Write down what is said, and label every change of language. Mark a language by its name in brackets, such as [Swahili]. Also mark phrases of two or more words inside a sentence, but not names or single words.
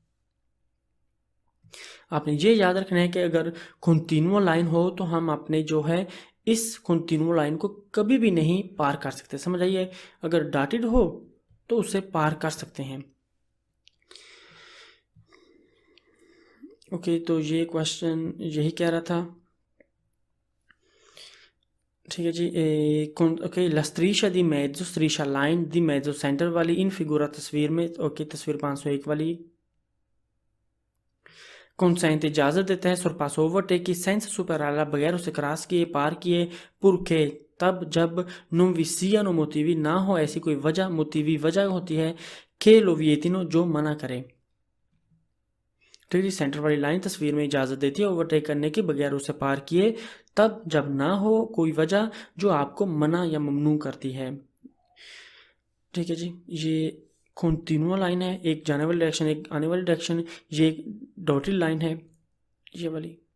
[Hindi] आपने ये याद रखना है कि अगर [English] continue line [Hindi] हो तो हम अपने जो है इस कंटिन्यू लाइन को कभी भी नहीं पार कर सकते, समझ आइए। अगर डॉटेड हो तो उसे पार कर सकते हैं। ओके, तो ये क्वेश्चन यही कह रहा था। ठीक है जी। ओके, [Italian] la striscia di mezzo, striscia [Hindi] लाइन [Italian] di mezzo [Hindi] सेंटर वाली [Italian] in figura [Hindi] तस्वीर में, ओके, तस्वीर 501 वाली। कंसेंट इजाज़त देता है sorpasso ओवरटेक की [Italian] senza superarla [Hindi] बगैर उसे क्रॉस किए पार किए, पुरखे तब जब [Italian] non vi siano motivi [Hindi] ना हो ऐसी कोई वजह, मोटिवी वजह होती है, [Italian] che lo vietino [Hindi] जो मना करे। ठीक है, सेंटर वाली लाइन तस्वीर में इजाज़त देती है ओवरटेक करने की बगैर उसे पार किए, तब जब ना हो कोई वजह जो आपको मना या ममनू करती है। ठीक है जी, ये [English] continual line [Hindi] है, एक जाने वाली डायरेक्शन एक आने वाली डायरेक्शन, ये एक [English] dotted line [Hindi] है ये वाली।